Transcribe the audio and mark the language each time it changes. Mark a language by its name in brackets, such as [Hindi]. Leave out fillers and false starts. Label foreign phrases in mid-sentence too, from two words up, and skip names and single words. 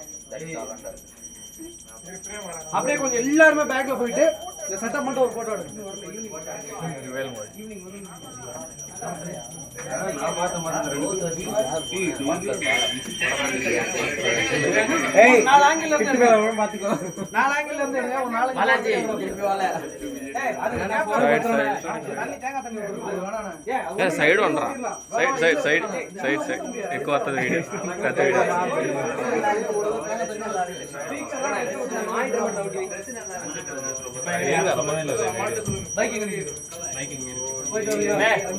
[Tamil] அப்படியே கொஞ்சம் எல்லாரும் பேக்ல போயிட்டு இந்த செட்டப் மட்டும் ஒரு போட்டோ எடுங்க ஏய் நாலு ஆங்கிள் இருந்து பாத்துக்கோ நாலு ஆங்கிள் இருந்து ஒரு நாலு பாலாஜி திருப்பி வால ஏய் அது தண்ணி தேங்காய் தண்ணி அது வேணானே ஏய் சைடு வந்தறா சைடு [Telugu] ఎక్కువ వస్తది వీడియో కథ వీడియో [Tamil] பைக் எங்க இருக்கு பைக் எங்க இருக்கு போய்